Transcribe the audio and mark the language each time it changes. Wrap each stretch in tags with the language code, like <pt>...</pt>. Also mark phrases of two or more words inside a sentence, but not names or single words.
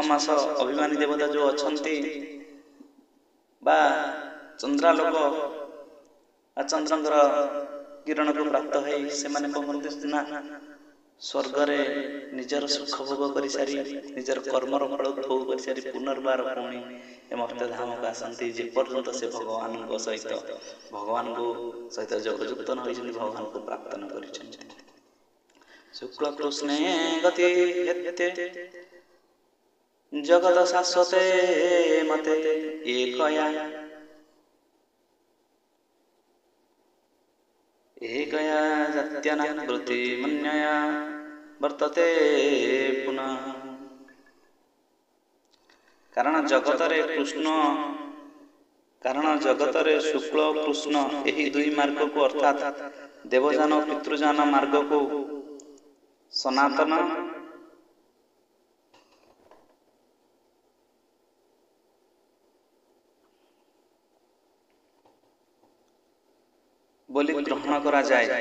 <or>ମାସ ଅଭିମାନୀ ଦେବତା ଯେଉଁ ଅଛନ୍ତି ବା ଚନ୍ଦ୍ରାଲୋକ ବା ଚନ୍ଦ୍ରଙ୍କର କିରଣକୁ ପ୍ରାପ୍ତ ହୋଇ ସେମାନେ କଣ କରନ୍ତି ନା ସ୍ୱର୍ଗରେ ନିଜର ସୁଖ ଭୋଗ କରିସାରି ନିଜର କର୍ମର ଫଳ ଭୋଗ କରିସାରି ପୁନର୍ବାର ପୁଣି ଏ ମର୍ତ୍ତ୍ୟଧାମକୁ ଆସନ୍ତି, ଯେପର୍ଯ୍ୟନ୍ତ ସେ ଭଗବାନଙ୍କ ସହିତ ଯୋଗଯୁକ୍ତ ନ ହୋଇଛନ୍ତି, ଭଗବାନଙ୍କୁ ପ୍ରାପ୍ତ ନ କରିଛନ୍ତି।</or> <sa>शुक्ल कृष्णे गति हेते जगत शाश्वते मते एकया जात्यनावृत्ति मन्यया वर्तते पुनः।</sa> <or>କାରଣ ଜଗତରେ ଶୁକ୍ଳ କୃଷ୍ଣ ଯହି ଦୁଇ ମାର୍ଗ କୋ ଅର୍ଥାତ ଦେବଜାନ ପିତୃଜାନ ମାର୍ଗ କୋ ସନାତନ ବୋଲି ଗ୍ରହଣ କରା ଯାଏ।</or>